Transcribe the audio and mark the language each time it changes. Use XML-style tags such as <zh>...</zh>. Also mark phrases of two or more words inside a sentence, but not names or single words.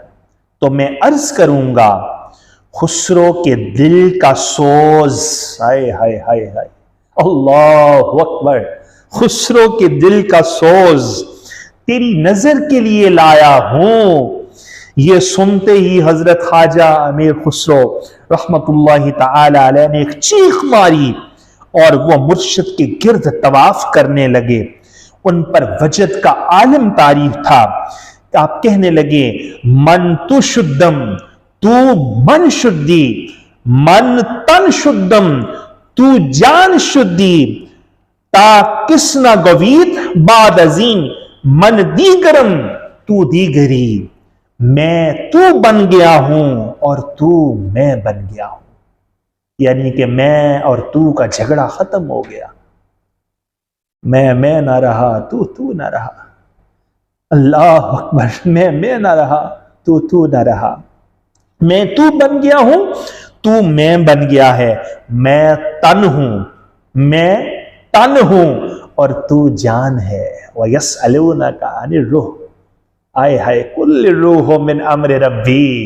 <ur>تو میں عرض کروں گا، خسرو کے دل کا سوز، ہائے ہائے ہائے ہائے،</ur> <ar>اللہ اکبر،</ar> <ur>خسرو کے دل کا سوز تیری نظر کے لیے لایا ہوں۔ یہ سنتے ہی حضرت خواجہ امیر خسرو</ur> <ar>رحمت اللہ تعالی علیہ</ar> <ur>نے ایک چیخ ماری اور وہ مرشد کے گرد طواف کرنے لگے۔ ان پر وجد کا عالم تعریف تھا۔ آپ کہنے لگے،</ur> <fa>من تو شدم تو من شدی، من تن شدم تو جان شدی، تا کسنا گویت بعد ازین من دیگرم تو دیگری،</fa> <ur>میں تو بن گیا ہوں اور تو میں بن گیا ہوں، یعنی کہ میں اور تو کا جھگڑا ختم ہو گیا، میں نہ رہا تو نہ رہا،</ur> <ar>اللہ اکبر،</ar> <ur>میں نہ رہا تو نہ رہا، میں تو بن گیا ہوں تو میں بن گیا ہے، میں تن ہوں میں تن ہوں اور تو جان ہے،</ur> <ar>وَيَسْأَلُونَكَ عَنِ الرُّوحِ،</ar> <ur>آئے ہائے</ur> <ar>کل الروح من امر ربی۔</ar>